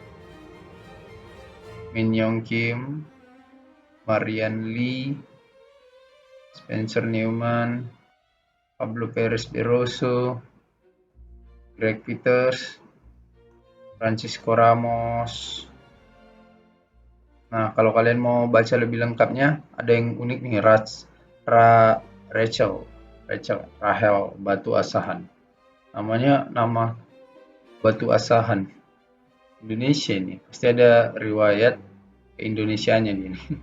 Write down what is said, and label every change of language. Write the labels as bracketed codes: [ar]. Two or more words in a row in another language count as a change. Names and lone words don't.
[id] Min Young Kim, Marian Lee, Spencer Newman, Pablo Perez de Rosso, Greg Peters, Francisco Ramos. Nah, kalau kalian mau baca lebih lengkapnya, ada yang unik nih, Rachel Batu Asahan. Namanya nama Batu Asahan. Indonesia ini. Pasti ada riwayat keindonesianya ini.